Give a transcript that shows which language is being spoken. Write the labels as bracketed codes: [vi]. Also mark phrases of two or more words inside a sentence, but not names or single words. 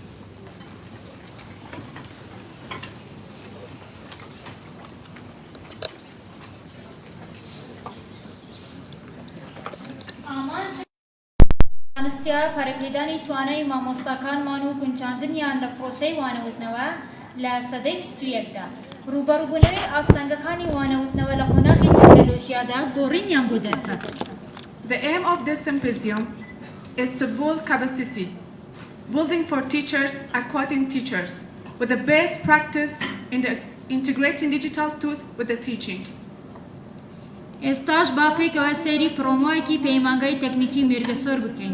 [ckb] ئامانجانستیا پەرەپێدانی توانای مامۆستاکانمان و گونجاندنیان لە پرۆسەی وانەوتنەوە لە سەدەی 21دا ڕوبەڕووبوونەوەی ئاستەنگەکانی وانەوتنەوە لە قۆناغی تەکنۆلۆژیادا گۆڕینیان بۆ دەرکات. [en] The aim of this symposium is to build capacity, building for teachers, acquiring teachers, with the best practice in the integrating digital tools with the teaching. [ckb] ئێستاش با پێکەوە سەیری پرۆمۆیەکی پەیمانگەی تەکنیکی مێرگەسۆر بکەین.